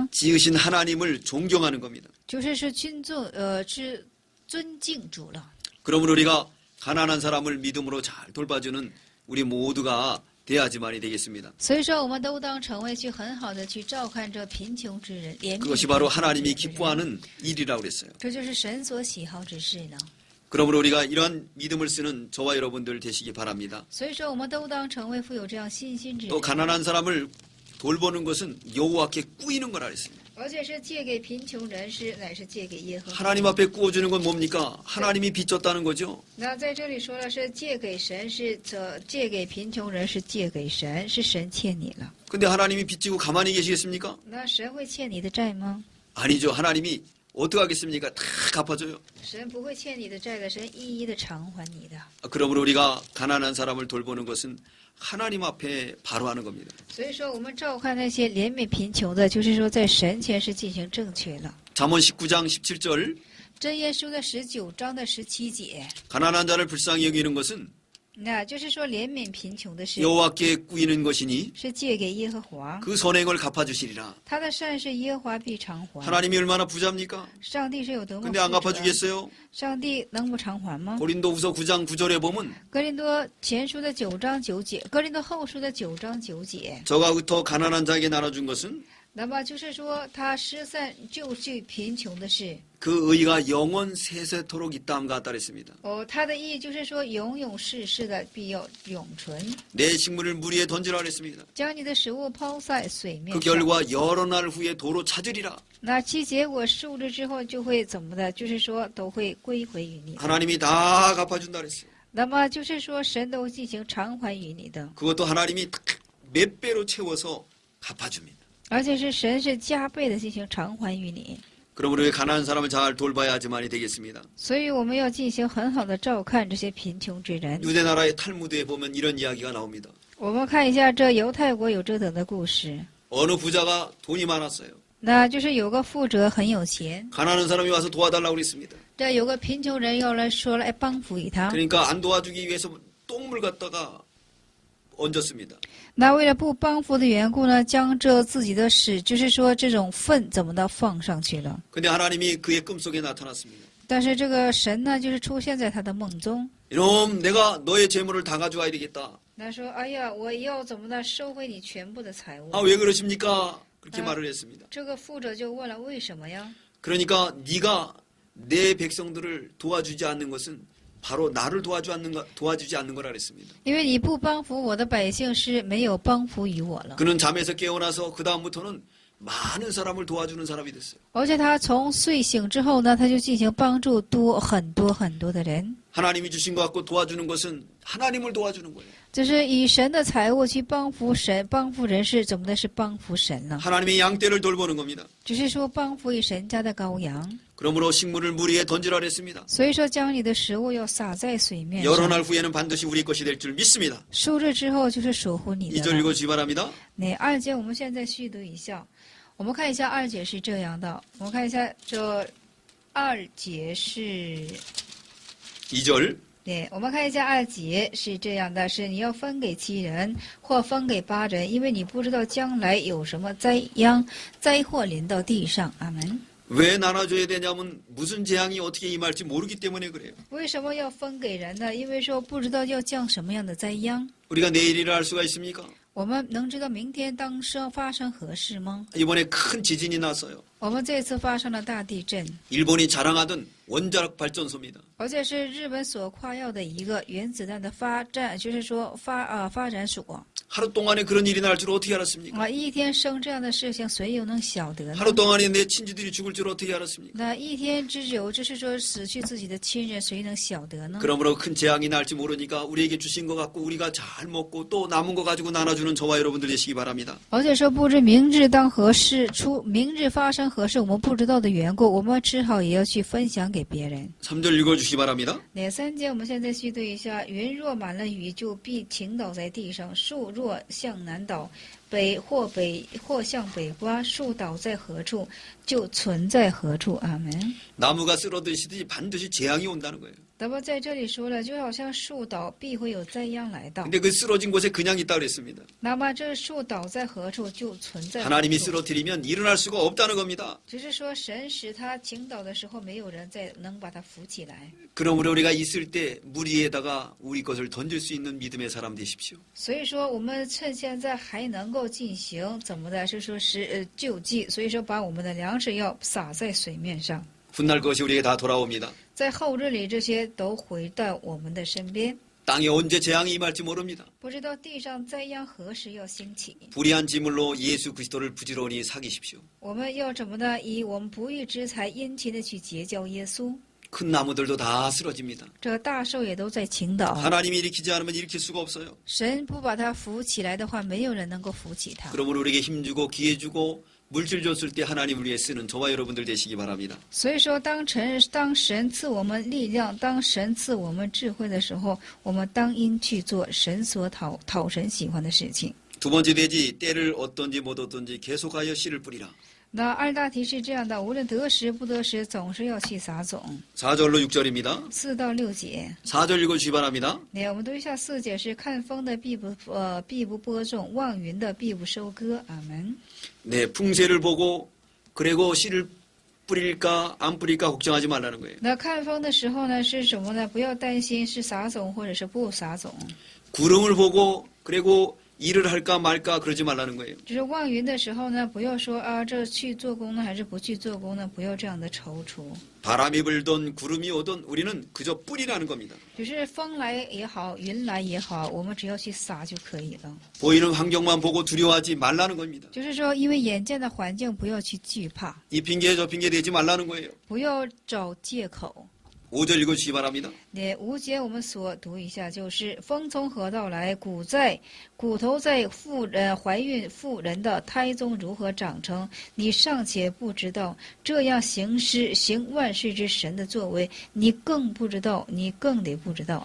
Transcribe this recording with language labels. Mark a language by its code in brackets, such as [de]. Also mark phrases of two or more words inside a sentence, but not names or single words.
[ko] 지으신 하나님을 존경하는 겁니다. [zh] 就是是尊敬主了。 [ko] 그러므로 우리가 가난한 사람을 믿음으로 잘 돌봐주는 우리 모두가 돼야지만이 되겠습니다. [zh] 所以说，我们都当成为去很好的去照看这贫穷之人，怜悯 [ko] 그것이 바로 [zh] 贫穷 [ko] 하나님이 [zh] 之人。 [ko] 기뻐하는 일이라고 그랬어요. [zh] 这就是神所喜好之事呢。 [ko] 그러므로 우리가 이런 믿음을 쓰는 저와 여러분들 되시기 바랍니다. [zh] 所以说，我们都当成为富有这样信心之人 [ko] 또 ， 가난한 사람을 돌보는 것은 여호와께 꾸이는 거라 그랬습니다. [zh] 而且是借给贫穷人士，乃是借给耶和华。 [ko] 하나님 앞에 꾸어주는 건 뭡니까? 하나님이 빚졌다는 거죠. [zh] 那在这里说了，是借给神，借给贫穷人，是借给神，是神欠你了。 [ko] 근데 하나님이 빚지고 가만히 계시겠습니까? [zh] 那神会欠你的债吗？ [ko] 아니죠. 하나님이 어떻게 하겠습니까? 다 갚아줘요. [zh] 神不会欠你的债的，神一一的偿还你的。 [ko] 그러므로 우리가 가난한 사람을 돌보는 것은 하나님 앞에 바로 하는 겁니다. [zh] 所以说，我们照看那些怜悯贫穷的，就是说在神前是进行正确了。 [ko] 잠언 19장 17절 [zh] 箴言书的19章的17节， [ko] 가난한 자를 불쌍히 여기는 것은 [zh] 那就是说怜悯贫穷的事， [ko] 여호와께 꾸이는 것이니 [zh] 是借给耶和华， [ko] 그 선행을 갚아주시리라. [zh] 他的善是耶和华必偿还。 [ko] 하나님이 얼마나 부자입니까? [zh] 上帝是有多么 [ko] 근데 안 [zh] 富足啊 [ko] 갚아주겠어요? [zh] 上帝能不偿还吗？ [ko] 고린도후서 9장 9절에 보면 [zh] 哥林多前书的9章9节，哥林多后书的9章9节， [ko] 저가부터 가난한 자에게 나눠준 것은 [zh] 那么就是说他失散救济贫穷的事。 [ko] 그 의가 영원 세세토록 있다함 같다 그랬습니다. [zh] 他的意义就是说永永世世的必要永存。 [ko] 내 식물을 물 위에 던지라 그랬습니다. [zh] 将你的食物抛在水面 [ko] 그 [zh] 上， [ko] 결과 여러 날 후에 도로 찾으리라. [zh] 那其结果数日之后就会怎么的？就是说都会归回于你。 [ko] 하나님이 다 갚아준다 그랬어요. [zh] 那么就是说神都进行偿还于你的， [ko] 그것도 하나님이 몇 배로 채워서 갚아줍니다. [zh] 而且是神是加倍的进行偿还于你。 [ko] 그러므로 우리 가난한 사람을 잘 돌봐야지만이 되겠습니다. [zh] 所以我们要进行很好的照看这些贫穷之人。 [ko] 유대 나라의 탈무드에 보면 이런 이야기가 나옵니다. [zh] 我们看一下这犹太国有这等的故事， [ko] 어느 부자가 돈이 많았어요. [zh] 那就是有个富者很有钱， [ko] 가난한 사람이 와서 도와달라고 그랬습니다. [zh] 这有个贫穷人要来说来帮扶于他。 [ko] 그러니까 안 도와주기 위해서 똥물 갖다가 얹었습니다. [zh] 那为了不帮扶的缘故呢，将这自己的屎，就是说这种粪怎么的放上去了。 [ko] 근데 하나님이 그의 꿈속에 나타났습니다. [zh] 但是这个神呢，就是出现在他的梦中。 [ko] 이놈 내가 너의 재물을 다 가져와야 되겠다. [zh] 他说：“哎呀，我要怎么的收回你全部的财物？” [ko] 아, 왜 그러십니까? 그렇게 말을 했습니다. [zh] 这个富者就问了：“为什么呀？” [ko] 그러니까 네가 내 백성들을 도와주지 않는 것은 바로 나를 도와주지 않는 거라 그랬습니다. [zh] 因为你不帮扶我的百姓，是没有帮扶于我了。 [ko] 그는 잠에서 깨어나서 그 다음부터는 많은 사람을 도와주는 사람이 됐어요. [zh] 而且他从睡醒之后呢，他就进行帮助很多的人， [ko] 하나님이 주신 것 갖고 도와주는 것은 하나님을 도와주는 거예요. [zh] 就是以神的财物去帮扶神，帮扶人是怎么的？是帮扶神呢？ [ko] 하나님의 양떼를 돌보는 겁니다. [zh] 只是说帮扶以神家的羔羊。 [ko] 그러므로 식물을 물 위에 던지라 그랬습니다. [zh] 所以说，将你的食物要撒在水面 [ko] 여러 [zh] 上， [ko] 날 후에는 반드시 우리 것이 될 줄 믿습니다. [zh] 数日之后就是属乎你的 [ko] 2절 [zh] 了。 [ko] 읽어주시기 바랍니다. [zh] 那二节我们现在续读一下，我们看一下二节是这样的，我们看一下这二节是， [ko] 2절 [zh] 对，我们看一下二节是这样的，是你要分给7人或分给8人，因为你不知道将来有什么灾祸临到地上。阿门。 [ko] 왜 나눠줘야 되냐면 무슨 재앙이 어떻게 임할지 모르기 때문에 그래요. [zh] 为什么要分给人呢？因为说不知道要降什么样的灾殃。 [ko] 우리가 내일이라 할 수가 있습니까? [zh] 我们能知道明天当生发生何事吗？ [ko] 이번에 큰 지진이 났어요. [zh] 我们这次发生了大地震， [ko] 일본이 자랑하던 원자력 발전소입니다. [zh] 而且是日本所夸耀的一个原子弹的发展，就是说发展所。 [ko] 하루 동안에 그런 일이 날 줄 어떻게 알았습니까? [zh] 一天生这样的事情，谁又能晓得呢？ [ko] 하루 동안에 내 친지들이 죽을 줄 어떻게 알았습니까? [zh] 那一天之久，就是说死去自己的亲人，谁能晓得呢？ [ko] 그러므로 큰 재앙이 날지 모르니까 우리에게 주신 것 갖고 우리가 잘 먹고 또 남은 거 가지고 나눠주는 저와 여러분들 되시기 바랍니다. [zh] 而且说不知明日当何事，明日发生何事，我们不知道的缘故，我们只好也要去分享给别人。 [ko] 3절 읽어주시기 바랍니다. [zh] 哪3节我们现在续读一下：云若满了雨，就必倾倒在地上；树若向南倒，或向北刮，树倒在何处，就存在何处。阿门。 [ko] 나무가 쓰러지듯이 반드시 재앙이 온다는 거예요. [zh] 那么在这里说了，就好像树倒必会有灾殃来到。 [ko] 근데 그 쓰러진 곳에 그냥 있다 그랬습니다. [zh] 那么这树倒在何处，就存在何 [ko] 하나님이 [zh] 处。 [ko] 쓰러뜨리면 일어날 수가 없다는 겁니다. [zh] 只是说神使他倾倒的时候，没有人再能把他扶起来。 [ko] 그러므로 우리가 있을 때 물 위에다가 우리 것을 던질 수 있는 믿음의 사람 되십시오. [zh] 所以说，我们趁现在还能够进行怎么的，是说救济。所以说，把我们的粮食要撒在水面上。 [ko] 훗날 것이 우리에게 다 돌아옵니다. [zh] 在后日里，这些都回到我们的身边。 [ko] 땅에 언제 재앙이 임할지 모릅니다. [zh] 不知道地上灾殃何时要兴起， [ko] 불의한 지물로 예수 그리스도를 부지런히 사귀십시오. [zh] 我们要怎么的？以我们不义之财殷勤的去结交耶稣。 [ko] 큰 나무들도 다 쓰러집니다. [zh] 这个大兽也都在倾倒。 [ko] 하나님이 일으키지 않으면 일으킬 수가 없어요. [zh] 神不把他扶起来的话，没有人能够扶起他。 [ko] 그러므로 우리에게 힘주고 기회주고 물질 줬을 때 하나님을 위해 쓰는 저와 여러분들 되시기 바랍니다. [zh] 所以说，当神赐我们力量，当神赐我们智慧的时候，我们当应去做神所讨神喜欢的事情。 [ko] 두 번째 돼지 때를 얻든지 못 얻든지 계속하여 씨를 뿌리라. [zh] 那二大题是这样的：无论得时不得时，总是要去撒种。 [ko] 4절로 6절입니다. [zh] 4 到6节， [ko] 4절 읽어주시기 바랍니다. [zh] 我们读一下4节是：看风的必不播种，望云的必不收割。阿门。 [ko] 네, 풍세를 보고 그리고 씨를 뿌릴까 안 뿌릴까 걱정하지 말라는 거예요. [zh] 那看风的时候呢，是什么呢？不要担心是撒种或者是不撒种。 [ko] 구름을 보고 그리고 일을 할까 말까 그러지 말라는 거예요. [zh] 就是望云的时候呢，不要说这去做工呢，还是不去做工呢？不要这样的踌躇。 [ko] 바람이 불던 구름이 오던 우리는 그저 뿌리라는 겁니다. [zh] 就是风来也好，云来也好，我们只要去撒就可以了。 [ko] 보이는 환경만 보고 두려워하지 말라는 겁니다. [zh] 就是说，因为眼见的环境，不要去惧怕， [ko] 이 핑계 저 핑계 대지 말라는 거예요. [zh] 不要找借口。 [ko] 5절 읽어주시기 바랍니다. [zh] 那5节我们所读一下，就是风从何到来，骨头在怀孕妇人的胎中如何长成，你尚且不知道，这样行万事之神的作为，你更不知道，你更得不知道。